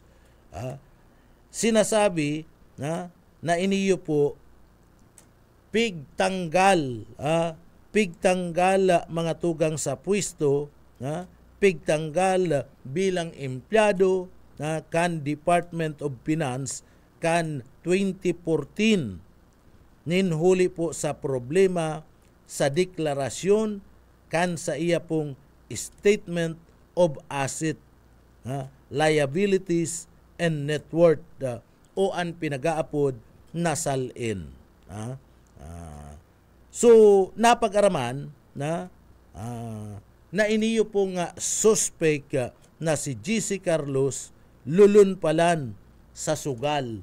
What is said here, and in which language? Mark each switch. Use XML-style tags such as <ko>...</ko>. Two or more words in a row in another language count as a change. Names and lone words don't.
<bik>Sinasabi na iniyo po pigtanggal mga tugang sa pwesto, pigtanggal bilang empleyado kan Department of Finance kan 2014. Ninhuli po sa problema sa deklarasyon kan sa iya pong</bik> <en>statement of asset, liabilities and net worth,</en> <bik>o ang pinag-aapod na salin. So napag-araman na iniyo pong suspect na si GC Carlos lulun palan sa sugal.</bik>